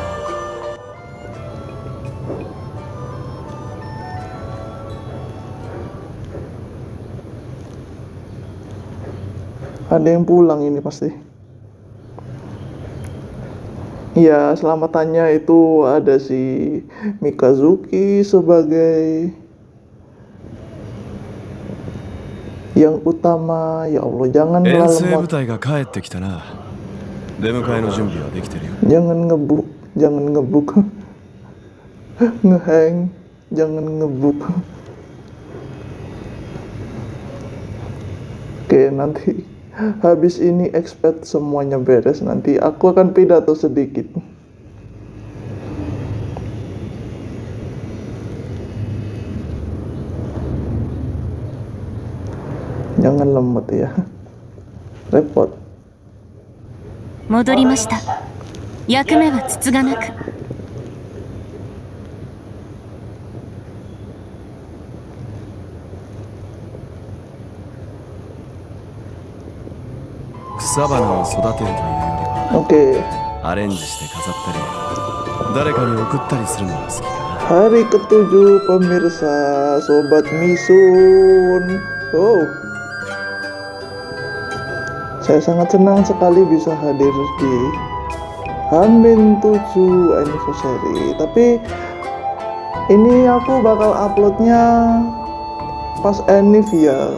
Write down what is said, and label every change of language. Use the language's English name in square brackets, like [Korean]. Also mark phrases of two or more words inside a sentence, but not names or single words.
[Indonesian] Ada yang pulang ini pasti. Ya, selamatannya itu ada si Mikazuki sebagai yang utama. Ya Allah, jangan [Japanese] 遠征部 [Indonesian] lemot. [Japanese] 隊が帰ってきたな。出迎えの準備はできてるよ。 [Indonesian] Jangan ngebuk, jangan ngebuk. Ngehang, jangan ngebuk. Oke, nanti habis ini expect semuanya beres, nanti aku akan pidato sedikit. Jangan lemot ya, repot. [Japanese] 戻りました。役目はつつがなく。草花を育てるというよりは Oke, アレンジして飾ったり誰かに送ったりするのが好きだな。 [Indonesian] hari ke-7 pemirsa, Sobat Misun. Oh, saya sangat senang sekali bisa hadir di Hamin 7 anniversary. Tapi ini aku bakal uploadnya pas Anniv ya.